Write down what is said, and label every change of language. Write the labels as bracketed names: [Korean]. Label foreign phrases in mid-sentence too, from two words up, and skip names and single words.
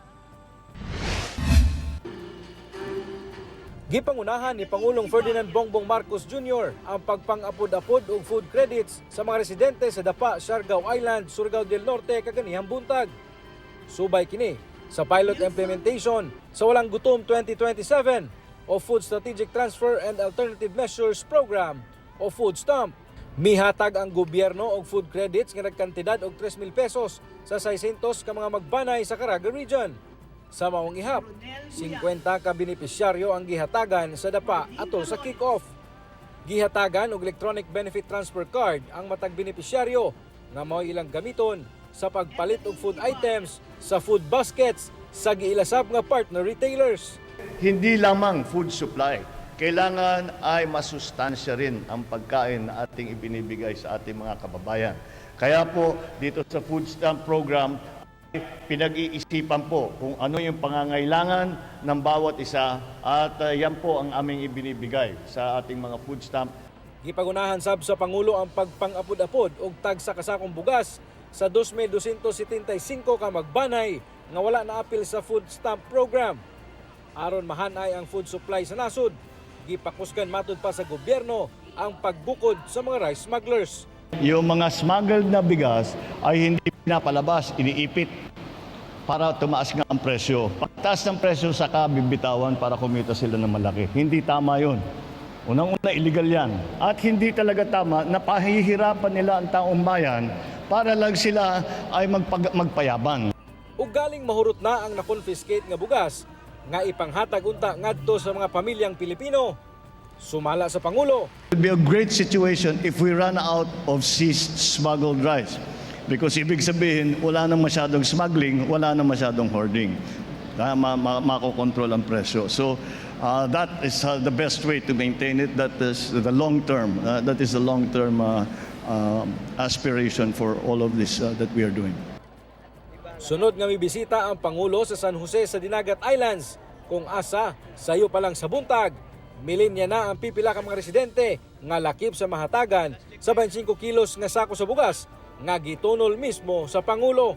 [Cebuano] Gipangunahan ni Pangulong Ferdinand Bongbong Marcos Jr. ang pagpang-apod-apod og food credits sa mga residente sa Dapa, Siargao Island, Surigao del Norte kaganihang buntag. Subay kini sa pilot implementation sa Walang Gutom 2027 o Food Strategic Transfer and Alternative Measures Program o Food Stamp. Mihatag ang gobyerno og food credits nga nagkantidad og 3,000 pesos sa 600 ka mga magbanay sa Caraga Region. Sa maong ihap, 50 ka benepisyaryo ang gihatagan sa Dapa atol sa kick-off. Gihatagan og [English] electronic benefit transfer card [Cebuano] ang matag benepisyaryo nga mao ilang gamiton sa pagpalit og [English] food items [Cebuano] sa [English] food baskets [Cebuano] sa giilasab nga [English] partner retailers. [Filipino] Hindi lamang [English] food supply, [Filipino] kailangan ay masustansya rin ang pagkain na ating ibinibigay sa ating mga kababayan. Kaya po dito sa [English] Food Stamp [Filipino] Program, pinag-iisipan po kung ano yung pangangailangan ng bawat isa at yan po ang aming ibinibigay sa ating mga food stamp. [Cebuano] Gipagunahan sab sa Pangulo ang pagpang-apod-apod og tag sa kasakong bugas sa 2,275 ka magbanay nga wala na apil sa [English] food stamp program. [Cebuano] Aron mahanay ang [English] food supply [Cebuano] sa nasod, gipakusgan matud pa sa gobyerno ang pagbukod sa mga [English] rice smugglers. [Filipino] Yung mga smuggled na bigas ay hindi pinapalabas, iniipit para tumaas nga ang presyo. Pagtaas ng presyo saka bibitawan para kumita sila ng malaki. Hindi tama yun. Unang-una, illegal yan. At hindi talaga tama na pahihirapan nila ang taong bayan para lang sila ay magpayabang. [Cebuano] Ug galing mahurot na ang na-confiscate nga bugas nga ipanghatag unta ngadto sa mga pamilyang Pilipino. Sumala sa Pangulo. [English] It would be a great situation if we run out of seized smuggled rice. [Filipino] Because ibig sabihin, wala nang masyadong smuggling, wala nang masyadong hoarding. Makokontrol ang presyo. [English] So that is the best way to maintain it. That is the long term. That is the long term aspiration for all of this that we are doing. [Cebuano] Sunod nga mibisita ang Pangulo sa San Jose sa Dinagat Islands kung asa sayo pa lang sa buntag. Milin niya na ang pipila ka mga residente nga lakip sa mahatagan sa 25 kilos nga sako sa bugas nga gitunol mismo sa Pangulo.